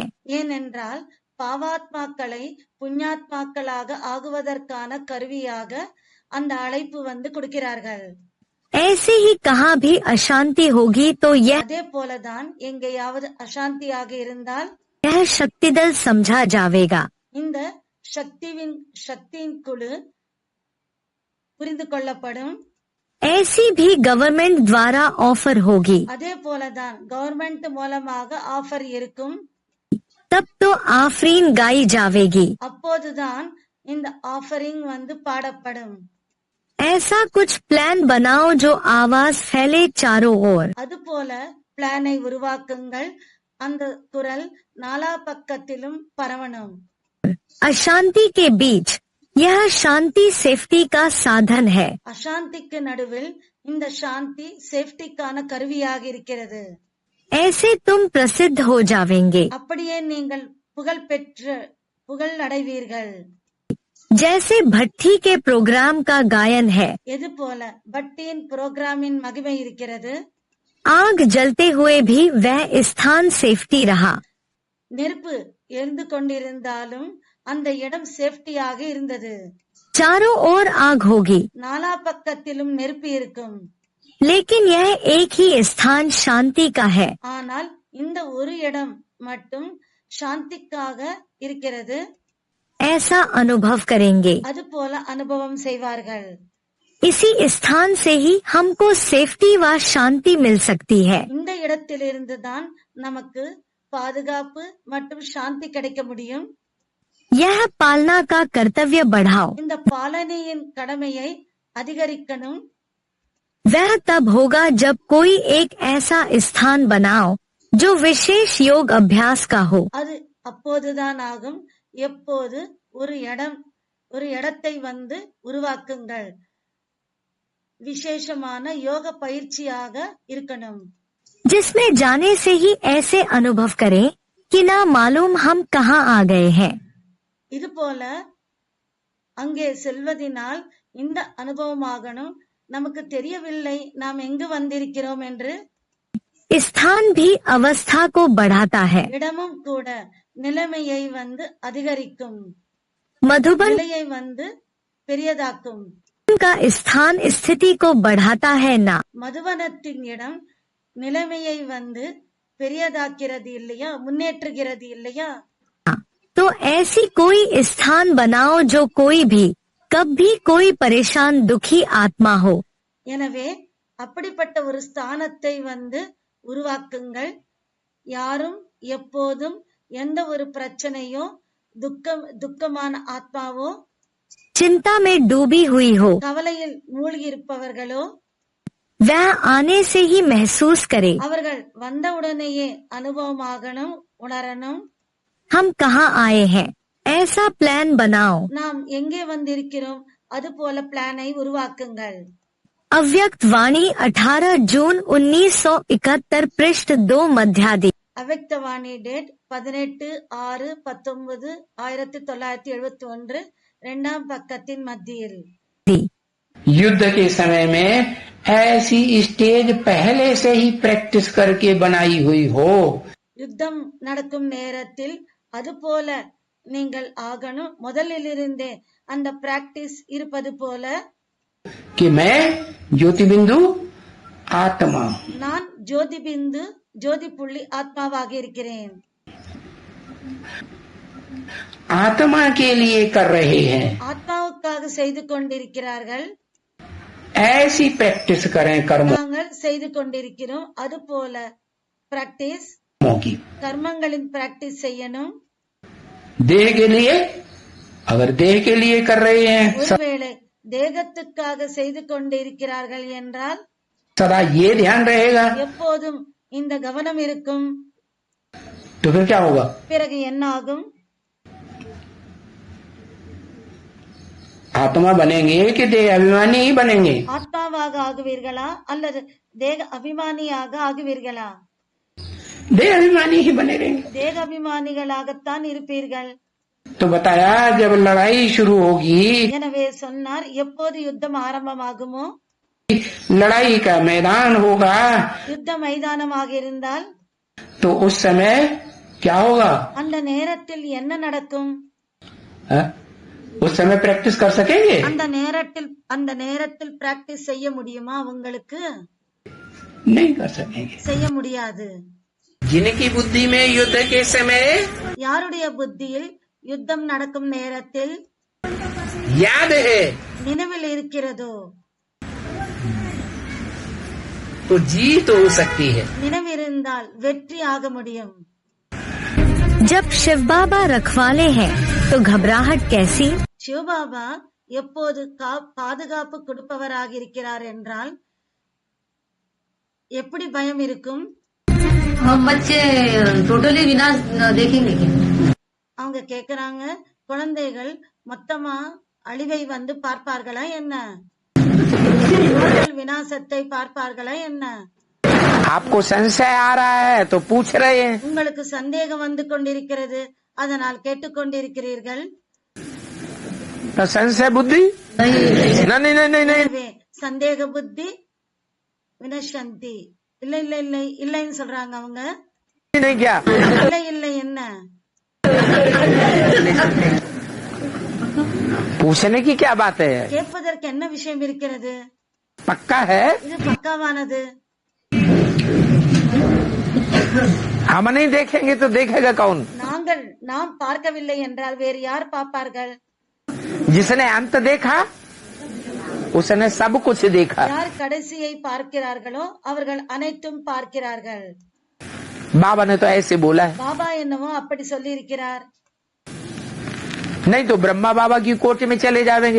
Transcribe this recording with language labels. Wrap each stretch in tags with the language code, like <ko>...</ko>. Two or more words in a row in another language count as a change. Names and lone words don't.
<ta>ஏனென்றால் பாவாத்மாக்களை புண்ணியாத்மாக்களாக ஆகுவதற்கான கருவியாக அந்த அழைப்பு வந்து கொடுக்கிறார்கள்.</ta> <hi>ऐसे ही कहाँ भी अशांति होगी तो</hi> <ta>அதே போலதான் எங்கேயாவது அசாந்தியாக இருந்தால்</ta> <hi>यह शक्ति दल समझा जाएगा.</hi> <ta>இந்த சக்தியின் குழு புரிந்து கொள்ளப்படும்.</ta> <hi>ऐसी भी गवर्नमेंट द्वारा ऑफर होगी.</hi> <ta>அதே போலதான் கவர்மெண்ட் மூலமாக ஆஃபர் இருக்கும்.</ta> <hi>तब तो आफरीन गाई जावेगी.</hi> <ta>அப்போதுதான் இந்த ஆஃபரிங் வந்து பாடப்படும்.</ta> <hi>ऐसा कुछ प्लान बनाओ जो आवाज फैले चारों ओर.</hi> <ta>அது போல பிளானை உருவாக்குங்கள். அந்த குரல் நாலா பக்கத்திலும் பரவணும்.</ta> <hi>अशांति के बीच यह शांति सेफ्टी का साधन है.</hi> <ta>அசாந்திக்கு நடுவில் இந்த சாந்தி சேஃப்டிக்கான கருவியாக இருக்கிறது.</ta> <hi>ऐसे तुम प्रसिद्ध हो जावेंगे.</hi> <ta>அப்படியே நீங்கள் புகழ் அடைவீர்கள்.</ta> <hi>जैसे भट्टी के प्रोग्राम का गायन है.</hi> <ta>எது போல பட்டியின் புரோகிராமின் மகிமை இருக்கிறது.</ta> <hi>आग जलते हुए भी वह स्थान सेफ्टी रहा.</hi> <ta>நெருப்பு எரிந்து கொண்டிருந்தாலும் அந்த இடம் சேஃப்டியாக இருந்தது.</ta> <hi>चारों ओर आग होगी</hi> <ta>நாலா பக்கத்திலும் நெருப்பு இருக்கும்.</ta> <hi>लेकिन यह एक ही स्थान शांति का है.</hi> <ta>ஆனால் இந்த ஒரு இடம் மட்டும் சாந்திக்காக இருக்கிறது.</ta> <hi>ऐसा अनुभव करेंगे.</hi> <ta>அது போல அனுபவம் செய்வார்கள்.</ta> <hi>इसी स्थान से ही हमको सेफ्टी व शांति मिल सकती है.</hi> <ta>இந்த இடத்திலிருந்து தான் நமக்கு பாதுகாப்பு மற்றும் சாந்தி கிடைக்க முடியும்.</ta> <hi>यह पालना का कर्तव्य बढ़ाओ.</hi> <ta>இந்த பாலனையின் கடமையை அதிகரிக்கணும்.</ta> <hi>वह तब होगा जब कोई एक ऐसा स्थान बनाओ जो विशेष योग अभ्यास का हो.</hi> <ta>அது அப்போதுதான் ஆகும் எப்போது ஒரு இடத்தை வந்து உருவாக்குங்கள். விசேஷமான யோக பயிற்சியாக இருக்கணும்.</ta> <hi>जिसमें जाने से ही ऐसे अनुभव करें कि ना मालूम हम कहाँ आ गए हैं.</hi> <ta>இது போல அங்கே செல்வதினால் இந்த அனுபவமாகணும். நமக்கு தெரியவில்லை நாம் எங்கு வந்திருக்கிறோம் என்று.</ta> <hi>स्थान भी अवस्था को बढ़ाता है.</hi> <ta>இடமும் கூட நிலைமையை வந்து அதிகரிக்கும்.</ta> <hi>मधुबन</hi> <ta>நிலையை வந்து பெரியதாக்கும்.</ta> <hi>का स्थान स्थिति को बढ़ाता है ना.</hi> <ta>மதுவனத்தின் இடம் நிலைமையை வந்து பெரியதாக்கிறது இல்லையா, முன்னேற்றுகிறது இல்லையா.</ta> <hi>तो ऐसी कोई स्थान बनाओ जो कोई भी कब भी कोई परेशान दुखी आत्मा हो.</hi> <ta>எனவே அப்படிப்பட்ட ஒரு ஸ்தானத்தை வந்து உருவாக்குங்கள். யாரும் எப்போதும் எந்த ஒரு பிரச்சனையோ துக்கமான ஆத்மாவோ</ta> <hi>चिंता में डूबी हुई हो</hi> <ta>கவலையில் மூழ்கி இருப்பவர்களோ</ta> <hi>वह आने से ही महसूस करे</hi> <ta>அவர்கள் வந்தவுடனேயே அனுபவமாகணும், உணரணும்.</ta> <hi>हम कहाँ आए हैं, ऐसा प्लान बनाओ।</hi> <ta>நாம் எங்கே வந்திருக்கிறோம், அது போல பிளானை உருவாக்குங்கள்.</ta> <hi>अव्यक्त वाणी 18 जून 1971 पृष्ठ 2 मध्यादि।</hi> <ta>அவ்வக்தவாணி டேட் 18/6/1971 இரண்டாம் பக்கத்தின் மத்தியில்.</ta> <hi>युद्ध के समय में ऐसी स्टेज पहले से ही प्रैक्टिस करके बनाई हुई हो</hi> <ta>யுத்தம் நடக்கும் நேரத்தில் அது போல நீங்கள் ஆகணும். முதலிலிருந்தே அந்த பிராக்டிஸ் இருப்பது போல,</ta> <hi>कि मैं ज्योतिबिंदु आत्मा हूं,</hi> <ta>நான் ஜோதி பிந்து ஜோதி புள்ளி ஆத்மாவாக இருக்கிறேன்.</ta> <hi>आत्मा के लिए कर रहे हैं,</hi> <ta>ஆத்மாவுக்காக செய்து கொண்டிருக்கிறார்கள்.</ta> <hi>ऐसी प्रैक्टिस करें कर्मों</hi> <ta>நாங்கள் செய்து கொண்டிருக்கிறோம். அது போல பிராக்டிஸ்</ta> <hi>की।</hi> <ta>கர்மங்களின் பிராக்டிஸ் செய்யணும்.</ta> <hi>देह के लिए, अगर देह के लिए कर रहे हैं</hi> <ta>ஒருவேளை தேகத்துக்காக செய்து கொண்டிருக்கிறார்கள் என்றால்</ta> <hi>सदा ये ध्यान रहेगा,</hi> <ta>எப்போதும் இந்த கவனம் இருக்கும்.</ta> <hi>तो फिर क्या होगा?</hi> <ta>பிறகு என்ன ஆகும்?</ta> <hi>आत्मा बनेंगे कि देह अभिमानी ही बनेंगे?</hi> <ta>ஆத்மாவாக ஆகுவீர்களா அல்லது தேக அபிமானியாக ஆகுவீர்களா?</ta> <hi>देह अभिमानी ही बने रहेंगे।</hi> <ta>தேக அபிமானிகளாகத்தான் இருப்பீர்கள்.</ta> <hi>तो बताया जब लड़ाई शुरू होगी,</hi> <ta>எனவே சொன்னார், எப்போது யுத்தம் ஆரம்பமாகுமோ,</ta> <hi>लड़ाई का मैदान होगा,</hi> <ta>யுத்த மைதானமாக இருந்தால்</ta> <hi>तो उस समय क्या होगा?</hi> <ta>அந்த நேரத்தில் என்ன நடக்கும்?</ta> <hi>है? उस समय प्रैक्टिस कर सकेंगे?</hi> <ta>அந்த நேரத்தில் பிராக்டிஸ் செய்ய முடியுமா? உங்களுக்கு</ta> <hi>नहीं कर सकेंगे।</hi> <ta>செய்ய முடியாது.</ta> <hi>जिनकी बुद्धि में युद्ध के समय</hi> <ta>யாருடைய புத்தியில் யுத்தம் நடக்கும் நேரத்தில்</ta> <hi>याद है</hi> <ta>நினைவில் இருக்கிறதோ,</ta> <hi>तो जीत हो सकती है।</hi> <ta>நினைவிருந்தால் வெற்றி ஆக முடியும்.</ta> <hi>जब शिव बाबा रखवाले हैं तो घबराहट कैसी?</hi> <ta>சிவபாபா எப்போது பாதுகாப்பு கொடுப்பவராக இருக்கிறார் என்றால் எப்படி பயம் இருக்கும்? हम बच्चे टोटली विनाश देखेंगे क्या? அவங்க கேக்குறாங்க, குழந்தைகள் மொத்தமா அழிவை வந்து பார்ப்பார்களா என்ன? விநாசத்தை பார்ப்பார்களா என்ன?</ta> <hi>आपको संशय आ रहा है तो पूछ रहे हैं।</hi> <ta>உங்களுக்கு சந்தேகம் வந்து கொண்டிருக்கிறது, அதனால் கேட்டுக்கொண்டிருக்கிறீர்கள்.</ta> <hi>तो संशय बुद्धि नहीं नहीं नहीं नहीं नहीं</hi> <ta>எனவே சந்தேக புத்தி வினசந்தி இல்ல இல்ல இல்லை இல்லைன்னு சொல்றாங்க அவங்க.</ta> <hi>नहीं क्या?</hi> <ta>இல்லை இல்லை என்ன?</ta> <hi>पूछने की क्या बात है?</hi> <ta>கேட்பதற்கு என்ன விஷயம் இருக்கிறது?</ta> <hi>पक्का है?</hi> <ta>இது பக்காவானது.</ta> <hi>हम नहीं देखेंगे तो देखेगा कौन?</hi> <ta>நாம் பார்க்கவில்லை என்றால் வேறு யார் பார்ப்பார்கள்?</ta> <hi>जिसने अंत देखा उसने सब कुछ देखा।</hi> <ta>யார் கடைசியை பார்க்கிறார்களோ அவர்கள் அனைத்தும் பார்க்கிறார்கள்.</ta> <hi>बाबा ने तो ऐसे बोला है।</hi> <ta>பாபா என்னவோ அப்படி சொல்லி இருக்கிறார்.</ta> <hi>नहीं तो ब्रह्मा बाबा की कोर्ट में चले जाएंगे।</hi>